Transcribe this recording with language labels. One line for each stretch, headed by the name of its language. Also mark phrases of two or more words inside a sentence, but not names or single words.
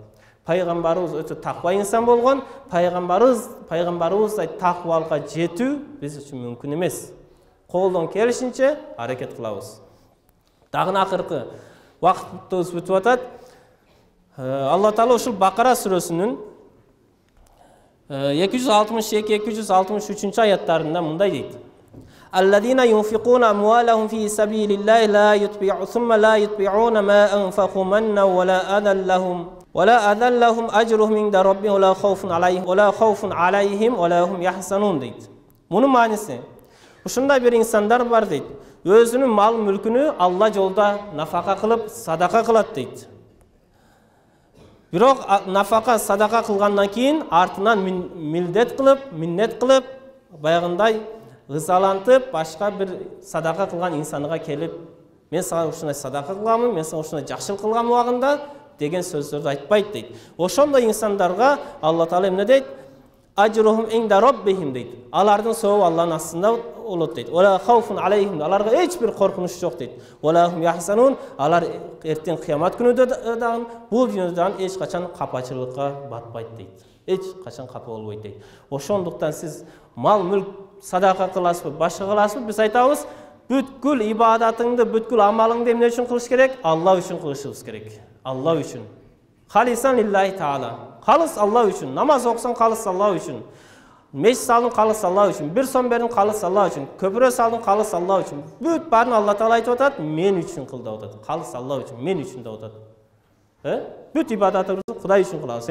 Kyrgyz: Пайгамбарыбыз өтө таква инсан болгон. Пайгамбарыбыздай таквалыкка жетүү биз үчүн мүмкүн эмес. Колдон келишинче аракет кылабыз. Дагы акыркы вакытыбыз бүтүп атат. Алла Таала ушул Бакара сүрөсүнүн 262-263 аяттарында мындай дейт.
Arabic: الذين ينفقون أموالهم في سبيل الله ثم لا يتبعون ما أنفقوا منا ولا أذى لهم أجرهم عند ربهم ولا خوف عليهم ولا هم يحزنون дейт.
Kyrgyz: Мунун маанisi ушундай бир инсандар бар дейт. Өзүнүн мал мүлкүнү Алла жолда нафака кылып, садака кылат дейт. Бирок нафака, садака кылгандан кийин артынан милдет кылып, миннет кылып, баягындай ызалантып, башка бир садака кылган инсанга келип, мен сага ушундай садака кылганмын, мен сага ушундай жакшылык кылган убагында деген сөздөрдү айтпайт дейт. Ошондой инсандарга Алла Таала эмне дейт?
Arabic: أجرهم عند ربهم дейт.
Kyrgyz: Алардын сообу Алланын астында болот дейт.
Arabic: ولا خوف عليهم,
Kyrgyz: аларга эч бир коркунуч жок дейт.
Arabic: ولا هم يحزنون,
Kyrgyz: алар эртең кыямат күнүдө дагы бул дүйнөдө дагы эч качан капачылыкка батпайт дейт. Эч качан капа болбойт дейт. Ошондуктан сиз мал мүлк садака кыласызбы, башка кыласызбы? Биз айтабыз, бүткүл ибадатыңды, бүткүл амалыңды эмне үчүн кылыш керек? Алла үчүн кылышыбыз керек. Алла үчүн.
Arabic: خالصا لله تعالى.
Kyrgyz: Калыс Алла үчүн. Намаз окусаң калыс Алла үчүн. Мешит салдың калыс Алла үчүн. Бир сом бердиң калыс Алла үчүн. Көпүрө салдың калыс Алла үчүн. Бүт баарын Алла Таала айтып атат, мен үчүн кыл деп атат. Калыс Алла үчүн, мен үчүн деп атат. Бүт ибадатыбызды Кудай үчүн кылабыз.